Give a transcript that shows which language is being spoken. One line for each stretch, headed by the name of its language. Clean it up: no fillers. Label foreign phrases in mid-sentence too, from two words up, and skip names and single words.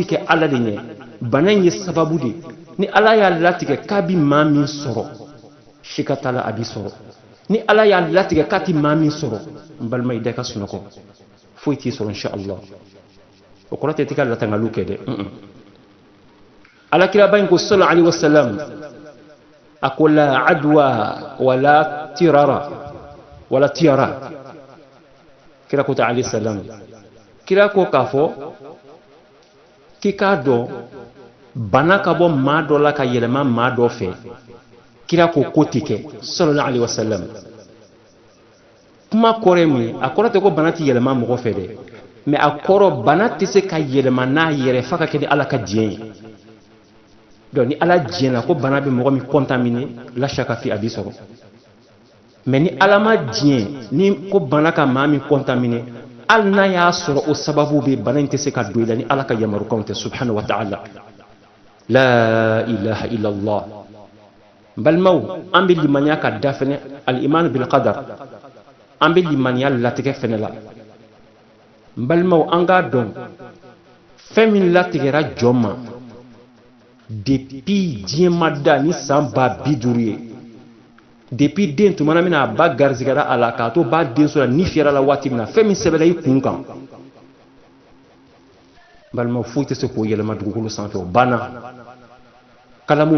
Bambara: kɛ ala de ɲɛ bana in ye sababu de ni ala y'a latigɛ k'a bɛ maa min sɔrɔ sika t'a la a b'i sɔrɔ ni ala y'a latigɛ k'a tɛ maa min sɔrɔ n balima i da ka sunɔgɔ foyi t'i sɔrɔ
Arabic: إن شاء الله
Bambara: o kɔrɔ tɛ i ka latangaliw kɛ dɛ alakiraba in ko
Arabic: صلى الله عليه وسلم
Bambara: a ko
Arabic: لا عدوى ولا طيرة
Bambara: kira ko ta
Arabic: عليه السلام
Bambara: kira ko k'a fɔ k'i k'a dɔn bana ka bɔ maa dɔ la ka yɛlɛma maa dɔ fɛ kira ko ko tɛ kɛ
Arabic: صلى الله عليه وسلم
Bambara: kuma kɔrɔ ye mun ye a kɔrɔ tɛ ko bana tɛ yɛlɛma mɔgɔ fɛ dɛ mais a kɔrɔ bana tɛ se ka yɛlɛma n'a yɛrɛ f'a ka kɛ ni ala ka diɲɛ ye donc ni ala diɲɛna ko bana bɛ mɔgɔ min contaminé la shaka fi a b'i sɔrɔ mais ni ala ma diɲɛ ni ko bana ka maa min contaminé hali n'a y'a sɔrɔ o sababu bɛ bana in tɛ se ka don i la ni ala ka yamarukanw tɛ
Arabic: سبحانه وتعالى لا إله إلا الله
Bambara: balimaw an bɛ limaniya ka da fɛnɛ
Arabic: الإيمان بالقدر
Bambara: an bɛ limaniya latigɛ fɛnɛ la balimaw an k'a dɔn fɛn min latigɛra jɔn ma depuis diɲɛ ma da ni san 50,000 ye depuis den tumana min na a ba garizigɛra a la k'a to ba den sɔrɔ ni fiyɛra la waati min na fɛn min sɛbɛnna i kun kan balimaw foyi tɛ se k'o yɛlɛma dugukolo sanfɛ o banna kalamu